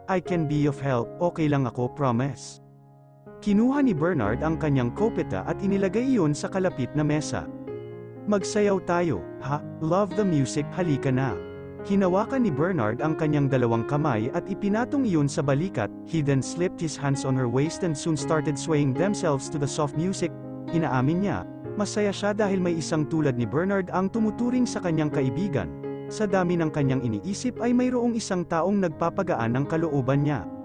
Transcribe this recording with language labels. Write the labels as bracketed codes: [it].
[en] I can be of help, [tl] okay lang ako, [en] promise." [tl] Kinuha ni Bernard ang kanyang kopeta at inilagay iyon sa kalapit na mesa. "Magsayaw tayo, ha? [en] Love the music, [tl] halika na." Hinawakan ni Bernard ang kanyang dalawang kamay at ipinatong iyon sa balikat, [en] he then slipped his hands on her waist and soon started swaying themselves to the soft music. [tl] Inaamin niya, masaya siya dahil may isang tulad ni Bernard ang tumuturing sa kanyang kaibigan. Sa dami ng kanyang iniisip ay mayroong isang taong nagpapagaan ng kalooban niya.